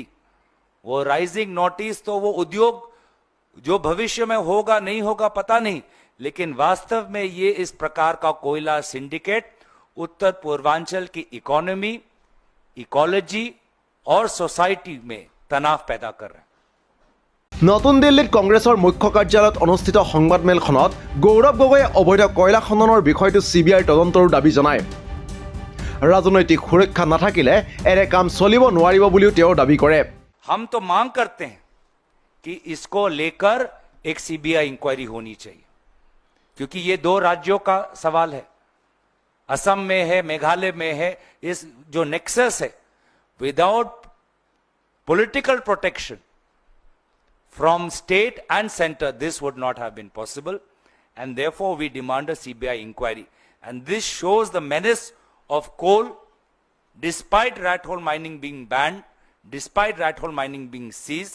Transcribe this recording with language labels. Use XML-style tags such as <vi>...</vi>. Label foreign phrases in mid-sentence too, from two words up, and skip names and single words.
<hi>वो</hi> <en>rising notice</en> <hi>तो वो उद्योग जो भविष्य में होगा नहीं होगा पता नहीं, लेकिन वास्तव में ये इस प्रकार का कोयला सिंडिकेट उत्तर पूर्वांचल की इकोनॉमी, इकोलॉजी और सोसाइटी में तनाव पैदा कर रहे हैं।</hi> <as>নতুন দিল্লীত কংগ্ৰেছৰ মুখ্য কাৰ্যালয়ত অনুষ্ঠিত সংবাদমেলখনত গৌৰৱ গগৈয়ে অবৈধ কয়লা খননৰ বিষয়টো CBIৰ তদন্তৰ দাবী জনায়। ৰাজনৈতিক সুৰক্ষা নাথাকিলে এনে কাম চলিব নোৱাৰিব বুলিও তেওঁ দাবী কৰে।</as> <hi>हम तो मांग करते हैं कि इसको लेकर एक</hi> <en>CBI inquiry</en> <hi>होनी चाहिए, क्योंकि ये दो राज्यों का सवाल है, असम में है, मेघालय में है। इस जो नेक्सस है,</hi> <en>without political protection from state and center, this would not have been possible, and therefore we demand a CBI inquiry. And this shows the menace of coal, despite rat hole mining being banned, despite rat hole mining being seized.</en>